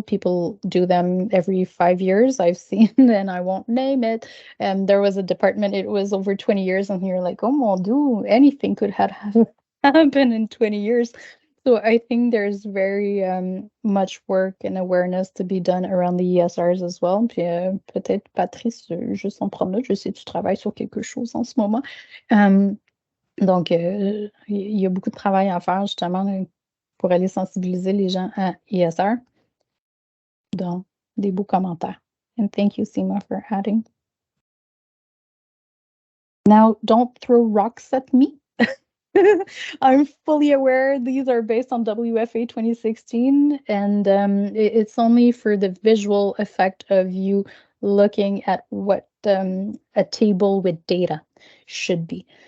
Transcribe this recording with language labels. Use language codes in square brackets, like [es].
[en] People do them every 5 years. I've seen, and I won't name it. And there was a department, it was over 20 years, and you're like, [fr] oh mon Dieu, [en] anything could have happened in 20 years. So I think there's very much work and awareness to be done around the ESRs as well. [fr] Puis peut-être Patrice, juste en prendre note, je sais que tu travailles sur quelque chose en ce moment. Donc, il y a beaucoup de travail à faire justement pour aller sensibiliser les gens à ESR. Donc, des beaux commentaires. [en] And thank you, Seema, for adding. Now, don't throw rocks at me. I'm fully aware these are based on WFA 2016, and it's only for the visual effect of you looking at what a table with data should be.